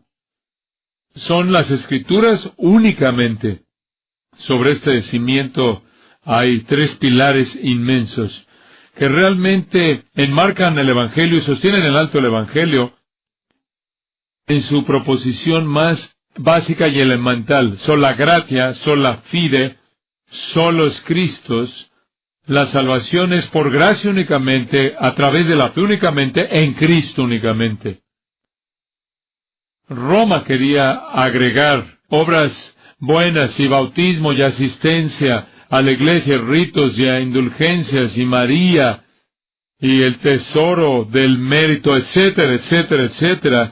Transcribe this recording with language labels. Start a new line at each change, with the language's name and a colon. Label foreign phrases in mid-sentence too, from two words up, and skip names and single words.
Spanish: Son las Escrituras únicamente. Sobre este cimiento hay tres pilares inmensos que realmente enmarcan el Evangelio y sostienen en alto el Evangelio en su proposición más básica y elemental:
Latin: sola gratia, sola fide, solus Christus.
Spanish: La salvación es por gracia únicamente, a través de la fe únicamente, en Cristo únicamente. Roma quería agregar obras buenas y bautismo y asistencia a la iglesia, ritos y indulgencias y María y el tesoro del mérito, etcétera, etcétera, etcétera.